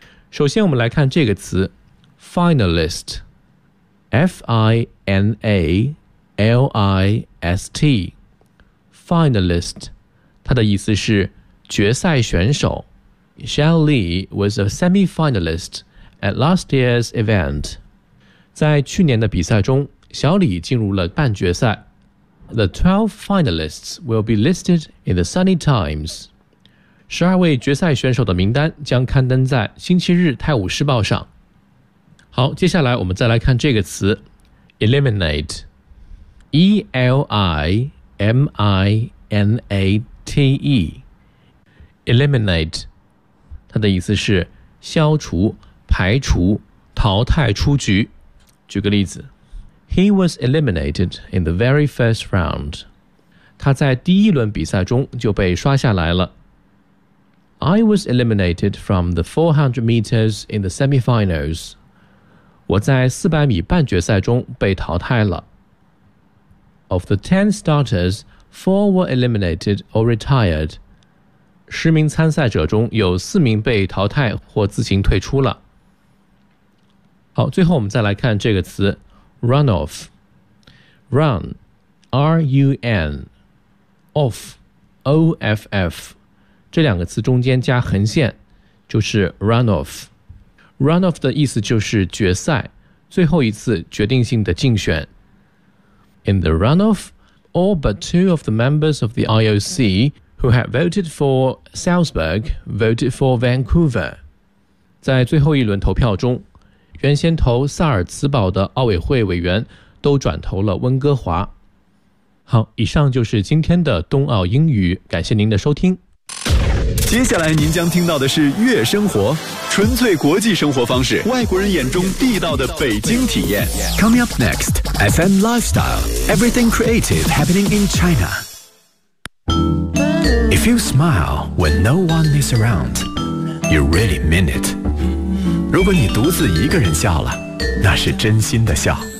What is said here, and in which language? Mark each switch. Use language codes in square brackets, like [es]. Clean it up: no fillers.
[zh] 首先我们来看这个词 Finalist， F-I-N-A-L-I-S-T， Finalist， 它的意思是决赛选手。 [en] Shell Lee was a semi-finalist at last year's event. [zh] 在去年的比赛中，小李进入了半决赛。 [en] The 12 finalists will be listed in the Sunday Times. [zh] 12位决赛选手的名单将刊登在星期日泰晤士报上。好，接下来我们再来看这个词 Eliminate， E-L-I-M-I-N-A-T-E， Eliminate， 它的意思是消除、排除、淘汰出局。举个例子， [en] He was eliminated in the very first round. [zh] 他在第一轮比赛中就被刷下来了。 [en] I was eliminated from the 400 meters in the semifinals. [zh] 我在400米半决赛中被淘汰了。 [en] Of the 10 starters, 4 were eliminated or retired. [zh] 10名参赛者中有4名被淘汰或自行退出了。好，最后我们再来看这个词 runoff， run， R-U-N， off， O-F-F， 这两个词中间加横线就是 runoff。 runoff 的意思就是决赛，最后一次决定性的竞选。 [en] In the runoff, all but two of the members of the IOC who had voted for Salzburg voted for Vancouver. [zh] 在最后一轮投票中，原先投萨尔茨堡的奥委会委员都转投了温哥华。好，以上就是今天的冬奥英语，感谢您的收听。接下来您将听到的是悦生活，纯粹国际生活方式，外国人眼中地道的北京体验。 [en] Coming up next, FM Lifestyle, Everything Creative Happening in China. If you smile when no one is around, you really mean it. [zh] 如果你独自一个人笑了，那是真心的笑。